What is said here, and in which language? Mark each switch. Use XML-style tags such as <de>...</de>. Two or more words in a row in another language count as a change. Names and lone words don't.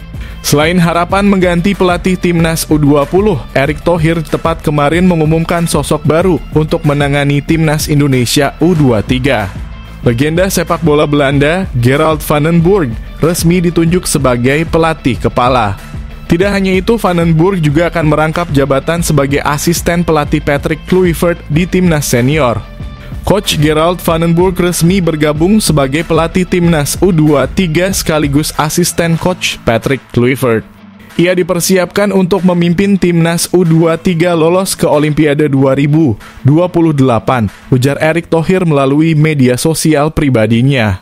<id>Selain harapan mengganti pelatih Timnas U20, Erick Thohir tepat kemarin mengumumkan sosok baru untuk menangani Timnas Indonesia U23. Legenda sepak bola Belanda, Gerald van den Burg, resmi ditunjuk sebagai pelatih kepala. Tidak hanya itu, Van den Burg juga akan merangkap jabatan sebagai asisten pelatih Patrick Kluivert di Timnas Senior. Coach Gerald van den Burg resmi bergabung sebagai pelatih Timnas U23 sekaligus asisten Coach Patrick Kluivert. Ia dipersiapkan untuk memimpin Timnas U23 lolos ke Olimpiade 2028, ujar Erick Thohir melalui media sosial pribadinya.</id>